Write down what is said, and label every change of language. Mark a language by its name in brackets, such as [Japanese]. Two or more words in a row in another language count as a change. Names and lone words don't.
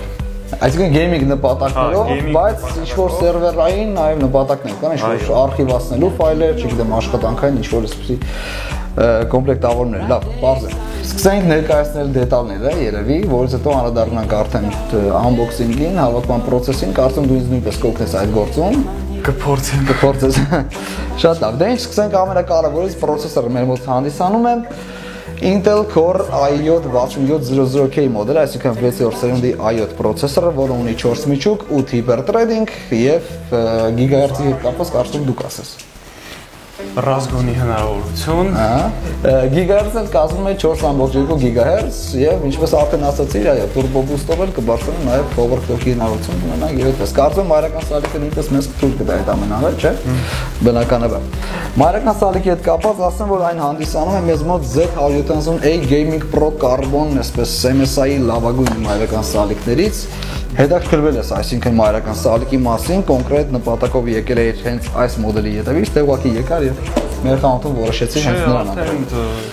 [Armenian] Այսինքն գեյմինգ նպատակներով, բայց ինչ-որ սերվերային նաև նպատակներ կան, ինչ-որ արխիվացնելու ֆայլեր, չգիտեմ, աշխատանքային ինչ-որ այսպիսի կոմպլեկտավորներ, լավ, պարզ է։ Սկսենք ներկայացնել դետալները, երևի, որից հետո անդրադառնանք արդեն unboxing-ին, հավաքման process-ին, կարծում դու ինձ նույնպես կօգնես այդ գործում։ Կփորձես։ Շատ լավ, դե ինչ սկսենք ամենակարևորից processor-ը մեր մոտ հանդիսանում է Intel Core i7-6700K մոդել, այսինքն 6-րդ սերունդի i7 պրոցեսորը, որը ունի 4 միջուկ, 8 hyper-threading եւ GHz-ի հետ կապված կարծում դուք ասես։ Ռազգոնի հնարավորություն։ GHz-ը կազմում է 4.2 GHz եւ ինչպես արդեն ասացի, այո, [English] turbo boost- [Armenian] ով էլ կբարձրացնի նաեւ overclock-ի հնարավորություն ունենանք եւ այդպես։ Կարծում մայրական սալիկը նույնպես մեզ թույլ կտա այդ ամեն ամենը, չէ՞։ Բնականաբար։ Մայրական սալիկի հետ կապված ասեմ, որ այն հանդիսանում է մեզ մոտ Z170A Gaming Pro Carbon, այսպես MSI-ի լավագույն մայրական սալիկներից։ Հետաքրքրվել ես, այսինքն մայրական սալիկի մասին, կոնկրետ նպատակով եկել է հենց այս մոդելի ետևից, թե ուղղակի եկար եւ մեր խանութում որոշեցի հենց նրան ապրել։